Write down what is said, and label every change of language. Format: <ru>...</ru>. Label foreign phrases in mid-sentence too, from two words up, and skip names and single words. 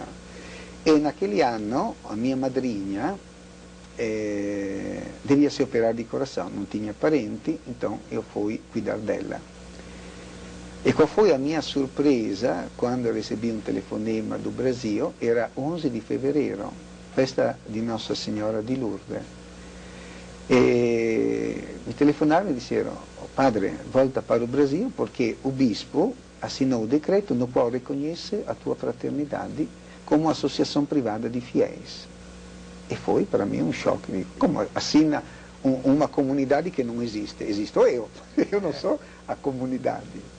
<pt>E naquele ano a minha madrinha devia se operar de coração, não tinha parente, então eu fui cuidar dela. E qual foi a minha surpresa quando recebi um telefonema do Brasil? Era 11 de fevereiro, festa di Nossa Senhora di Lourdes. E mi telefonaram e disseram, padre, volta para o Brasil porque o bispo assinou o decreto no qual reconhece a tua fraternidade como associação privada de fiéis. E foi para mim um choque, como assina uma comunidade que não existe, existo eu não sou a comunidade.</pt>